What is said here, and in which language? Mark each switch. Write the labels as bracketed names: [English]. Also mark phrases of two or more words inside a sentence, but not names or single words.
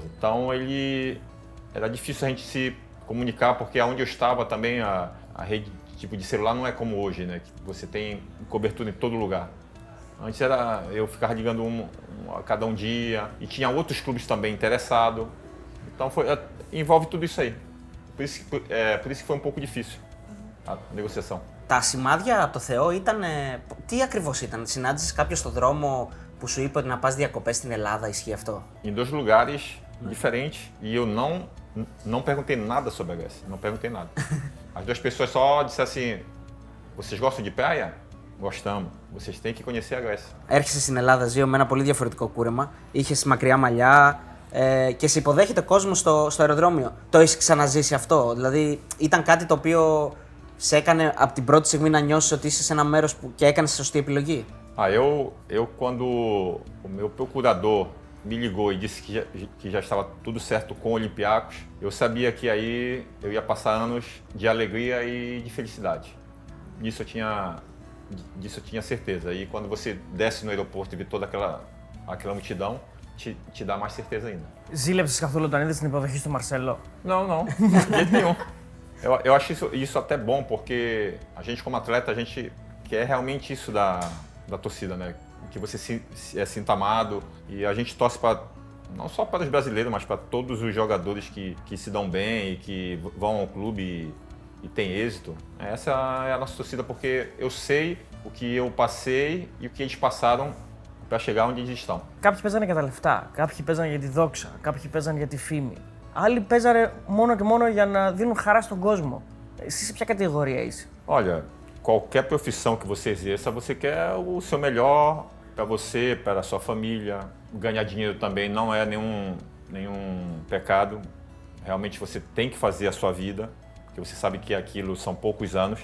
[Portuguese] Então era difícil a gente se comunicar, porque aonde eu estava também a rede tipo de celular não é como hoje, né? Que você tem cobertura em todo lugar. Antes eu ficava ligando a cada dia e tinha outros clubes também interessados. Então envolve tudo isso aí. Por isso que foi um pouco difícil a negociação. [Greek] Τα σημάδια από το Θεό ήταν. Τι ακριβώς ήταν? Συνάντησες κάποιον στον δρόμο που σου είπε ότι να πας διακοπές στην Ελλάδα, ισχύει αυτό? [Portuguese] Em dois lugares diferentes e eu não perguntei nada sobre a Grécia. Não perguntei nada. As duas pessoas só disseram assim: vocês gostam de praia? gostamos. Vocês têm que conhecer a Grécia. [Greek] Έρχεσαι στην Ελλάδα, Ζήο, με ένα πολύ διαφορετικό κούρεμα. Είχες μακριά μαλλιά και σε υποδέχεται κόσμο στο αεροδρόμιο. Το έχεις ξαναζήσει αυτό? Δηλαδή, ήταν κάτι το οποίο σε έκανε από την πρώτη στιγμή να νιώσεις ότι είσαι σε ένα μέρος που και έκανες σωστή επιλογή? [Portuguese] Eu quando o meu procurador me ligou e disse que já estava tudo certo com o Olympiacos, eu sabia que aí eu ia passar anos de alegria e de felicidade. Disso eu tinha certeza. E quando você desce no aeroporto e vê toda aquela multidão, te dá mais certeza ainda. [Greek] Ζήλεψες καθόλου όταν είδες την υποδοχή στο Μαρσέλο? [Portuguese] Não, de jeito nenhum. Eu acho isso até bom, porque a gente como atleta, a gente quer realmente isso da torcida, né? Que você se sinta amado, e a gente torce para não só para os brasileiros, mas para todos os jogadores que se dão bem e que vão ao clube e têm êxito. Essa é a nossa torcida, porque eu sei o que eu passei e o que eles passaram para chegar onde eles estão. [Greek] Κάποιοι παίζανε για τα λεφτά, κάποιοι παίζανε για τη δόξα, κάποιοι παίζανε για τη φήμη. Άλλοι παίζανε μόνο και μόνο για να δίνουν χαρά στον κόσμο. Εσύ σε ποια κατηγορία είσαι? [Portuguese] Olha, qualquer profissão que você exerça, você quer o seu melhor para você, para a sua família. Ganhar dinheiro também não é nenhum pecado. Realmente você tem que fazer a sua vida, porque você sabe que aquilo são poucos anos.